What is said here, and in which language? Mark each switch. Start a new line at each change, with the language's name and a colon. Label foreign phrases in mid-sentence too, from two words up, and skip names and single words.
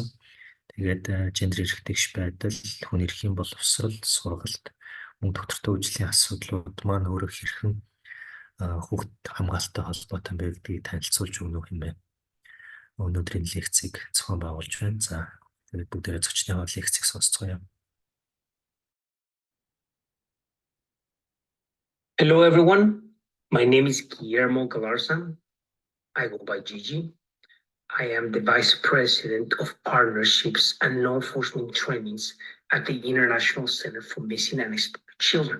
Mongolian: Тэгээд гендер эрхтгч байдал, хүний эрхийн боловсрол, сургалт, мөн доктортой хөгжлийн асуудлууд маань өөрөө хэрхэн хүүхэд хамгаалалттай холбоотой байв гэдгийг танилцуулж өгнө юм байна. Өнөөдрийн лекцийг зохион байгуулж байна. За тэгээд бүгдээрээ зочныхоо лекцийг сонсцгоё.
English: Hello everyone, my name is Gillermo Galarzа. I go by Gigi. I am the Vice President of Partnerships and Law Enforcement Trainings at the International Center for Missing and Exploited Children.